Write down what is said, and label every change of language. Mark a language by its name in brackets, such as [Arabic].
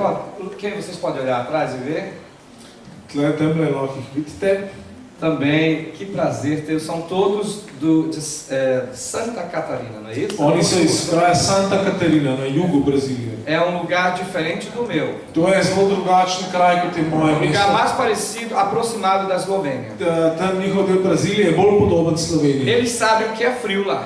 [Portuguese] Ó, quem vocês podem olhar atrás e ver? [Slovenian] tle temle lahko jih vidite. [Portuguese] Também, que prazer ter. São todos de Santa Catarina, não é isso? [Slovenian] Oni so iz kraja Santa Catarina na jugu Brazilije. [Portuguese] É um lugar diferente do meu. [Slovenian] To je zelo drugačen kraj kot je moje [Portuguese] Um lugar [Slovenian] mesto. [Portuguese] mais parecido, aproximado da Eslovênia. [Slovenian] Tam njihov del Brazilije je bolj podoben Sloveniji. [Portuguese] Eles sabem o que é frio lá.